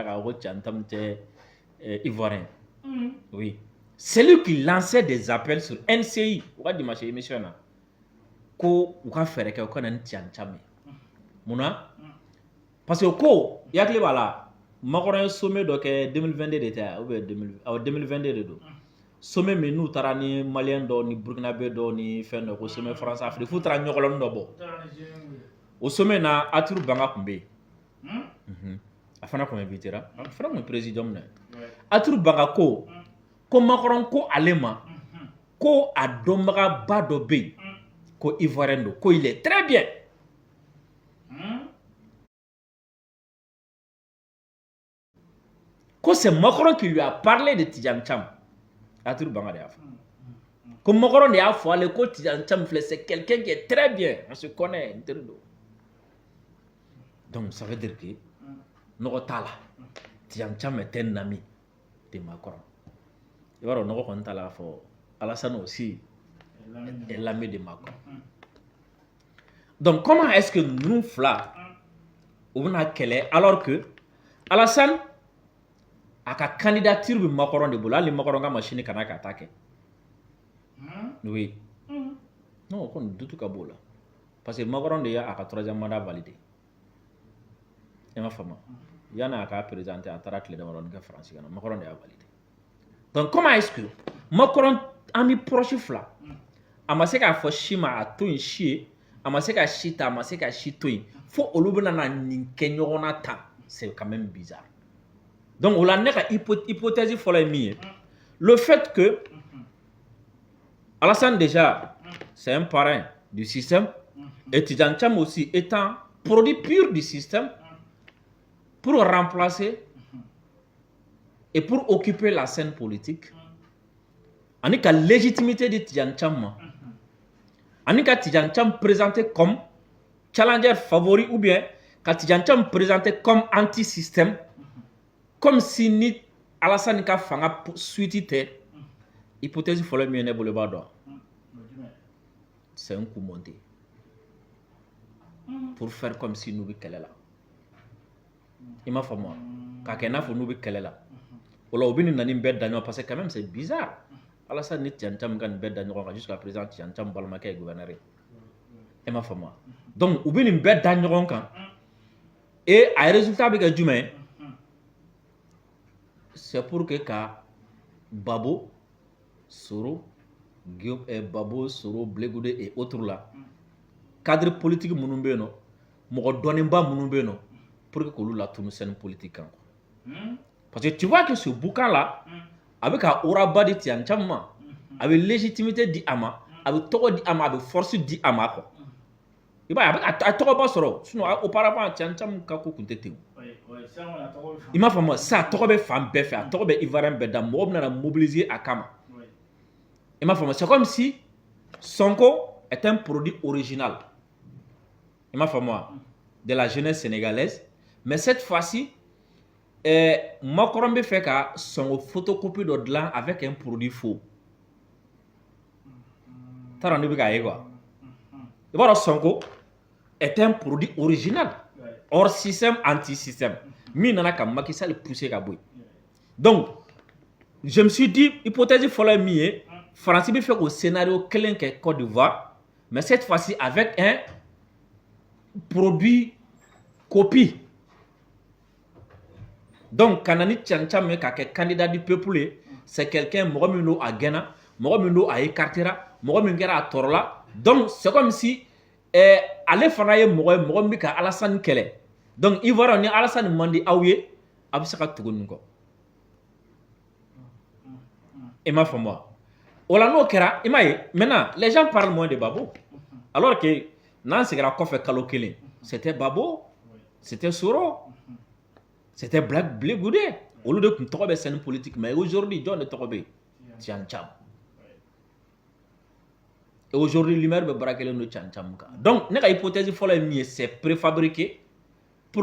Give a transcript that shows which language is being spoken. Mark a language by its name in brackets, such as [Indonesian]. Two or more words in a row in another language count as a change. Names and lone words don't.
[Bambara] k'a fɔ Tiam tɛ ivoirien [French] oui c'est lui qui lançait des appels sur NCI [Bambara] u ka [French] dimanche émission [Bambara] na ko u ka fɛɛrɛ kɛ u ka na ni Tiam ye munna parce que ko i hakili b'a la Macron ye sommet dɔ kɛ 2022 de tɛ [French] ou bien [Bambara] 2022 de don sommet min n'u taara ni malien dɔw ni burkinabé dɔw ni fɛn dɔ ko sommet France Afrique f'u taara ɲɔgɔlɔni dɔ bɔ o sommet na Arthur Banga tun bɛ yen a fana tun invitera a fana tun ye président minɛ Arthur Banga ko Macron ko ale ma ko a dɔnbagaba dɔ bɛ yen ko ivoirien don ko [French] il est très bien ko c'est Macron qui lui a parlé de Tiam [Bambara] Arthur Banga de y'a fɔ ko Macron de y'a fɔ ale ko Tiam filɛ [French] c'est quelqu'un qui est très bien on se connaît [Bambara] n teri don [French] donc ça veut dire que [Bambara] nɔgɔ t'a la [French] Tiam est un ami de Macron [Bambara] i b'a dɔn nɔgɔ kɔni t'a la fɔ [French] Alassane aussi est l'ami de Macron donc comment est-ce que nous [Bambara] fila u bɛna kɛlɛ [French] alors que [Bambara] Alassane a ka candidature bɛ Macron de bolo hali Macron ka machine kana ka taa kɛ [French] oui non [Bambara] o kɔni dutu ka b'o la [French] parce que [Bambara] Macron de y'a ka [French] troisième mandat validé [Bambara] i m'a faamu yanni a ka présenter a taara tile damadɔni kɛ France kana Macron de y'a validé [French] donc comment est-ce que Macron ami proche [Bambara] fila a ma se k'a fɔ si ma a to yen si ye a ma se ka si ta a ma se ka si to yen fo olu bɛna na nin kɛ ɲɔgɔn na tan c'est [French] quand même bizarre donc [Bambara] o la ne ka hypothèse fɔlɔ ye min ye le [French] fait que Alassane déjà c'est un parrain du système et Tiam aussi étant produit pur du système pour remplacer et pour occuper la scène politique [Bambara] ani ka [French] légitimité de Tiam [Bambara] ma ani ka [French] Tiam présenté comme challenger favori ou bien ka Tiam présenté comme anti-système comme si [Bambara] ni Alassane ka fanga suite tɛ hypothèse fɔlɔ min ye ne bolo b'a dɔn [French] c'est un coup monté pour faire comme si [Bambara] n'u bɛ kɛlɛ la i m'a faamu wa k'a kɛ n'a fɔ n'u bɛ kɛlɛ la o la u bɛ nin na nin bɛɛ da ɲɔgɔn [French] parce que quand même c'est bizarre [Bambara] Alassane ni Tian Cham ka nin bɛɛ da ɲɔgɔn kan [French] jusqu'à présent [Bambara] Tian Cham balimakɛ ye gouverneur ye i m'a faamu wa donc u bɛ nin bɛɛ da ɲɔgɔn kan et a résultat bɛ kɛ jumɛn ye [French] c'est pour que [Bambara] ka Babo Soro Babo Soro Blegude [French] et autres là cadre politique [Bambara] minnu bɛ yen nɔ mɔgɔ dɔnnenba minnu bɛ yen nɔ [French] pour que [Bambara] k'olu latunu [French] scène politique [Bambara] kan [French] parce que tu vois que ce boucan là [Bambara] a bɛ ka aura di Tian Cham ma a bɛ légitimité di a ma a bɛ tɔgɔ di a ma a bɛ force di a ma quoi i b'a ye a bɛ a tɔgɔba sɔrɔ [French] sinon auparavant [Bambara] Tian Cham ka ko tun tɛ ten i m'a faamu sa tɔgɔ bɛ fan bɛɛ fɛ a tɔgɔ bɛ Ivoirien bɛɛ da mɔgɔ bɛ na mobiliser a kama i m'a faamu [French] c'est comme si Sonko est un produit original [Bambara] i m'a faamu [French] de la jeunesse sénégalaise mais cette fois-ci [Bambara] Macron bɛ fɛ ka Sonko photocopie dɔ dilan [French] avec un produit faux [Bambara] t'a dɔn ne bɛ k'a ye quoi i b'a dɔn [French] Sonko est un produit original hors système anti-système [Bambara] min nana ka Macky Sall pousser ka bɔ yen [French] donc je me suis dit hypothèse [Bambara] fɔlɔ ye min ye France bɛ fɛ k'o scénario kelen kɛ Côte d'Ivoire [French] mais cette fois-ci avec un produit copie [Bambara] donc ka na ni Tian Cham ye ka kɛ [French] candidat du peuple [Bambara] ye [French] c'est quelqu'un [Bambara] mɔgɔ min don a gɛnna mɔgɔ min don a écartera mɔgɔ min kɛra a tɔɔrɔla donc c'est comme si ale fana ye mɔgɔ ye mɔgɔ min bɛ ka Alassane kɛlɛ donc Ivoire ni Alassane man di aw ye a bɛ se ka tugu nin kɔ i m'a faamu wa o la n'o kɛra i m'a ye [French] maintenant les gens parlent moins de Babo alors que [Bambara] n'an seginna kɔfɛ kalo kelen [French] c'était Babo c'était Soro c'était Blegude [Bambara] olu de tun tɔgɔ bɛ [French] scène politique mais aujourd'hui [Bambara] jɔn de tɔgɔ bɛ yen [French] Tian Cham et aujourd'hui l'humeur [Bambara] bɛ baara kelen don Tian Cham kan donc ne ka hypothèse fɔlɔ ye min ye [French] c'est préfabriqué pour